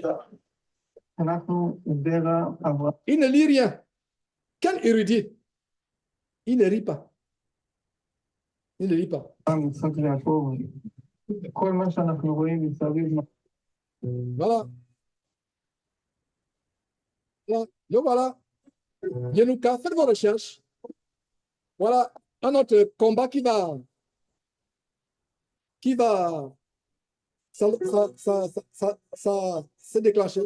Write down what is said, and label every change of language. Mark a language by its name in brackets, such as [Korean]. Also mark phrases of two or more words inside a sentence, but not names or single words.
[Hebrew] אנחנו זרע אברהם. [French] Il ne lit rien. Quel érudit? Il ne lit pas. Il ne lit pas. [Hebrew] יצחק ויעקב, כל מה שאנחנו רואים מסביב. [French] Voilà. Voilà. Le voilà. Yenouka, faites vos recherches. Voilà un autre combat qui va se déclencher.